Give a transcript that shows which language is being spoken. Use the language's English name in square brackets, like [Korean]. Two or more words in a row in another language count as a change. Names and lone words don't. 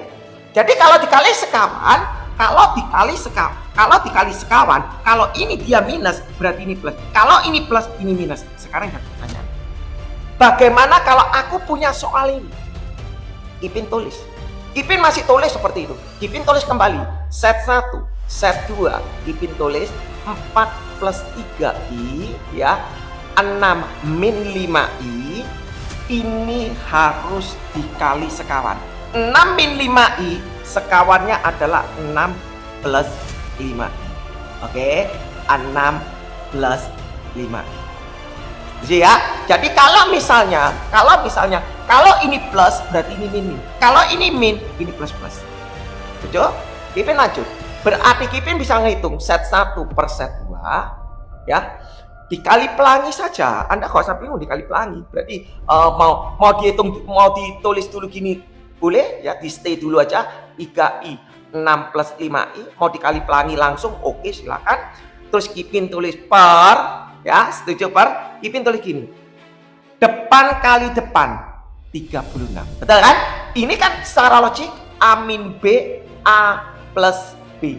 [Indonesian] Jadi kalau dikali sekawan, kalau ini dia minus, berarti ini plus. Kalau ini plus, ini minus. Sekarang yang pertanyaan, bagaimana kalau aku punya soal ini? Kipin tulis. Kipin masih tulis seperti itu. Kipin tulis kembali. Set 1, set 2. Kipin tulis 4 plus 3i ya. 6 min 5i. Ini harus dikali sekawan. 6 min 5i sekawannya adalah 6 plus 5i. Oke, 6 plus 5i. Jadi kalau misalnya kalau ini plus berarti ini min. Kalau ini min, ini plus. Setuju? Kipin lanjut. Berarti Kipin bisa ngitung set 1 per set 2 ya. Dikali pelangi saja. Anda nggak usah bingung dikali pelangi. Berarti mau dihitung, mau ditulis dulu gini boleh ya, di stay dulu aja. 3i 6 plus 5i mau dikali pelangi langsung, oke silakan. Terus Kipin tulis per ya, setuju per? Kipin tulis gini. Depan kali depan 36. Betul kan? Ini kan secara logik A min B, A plus B.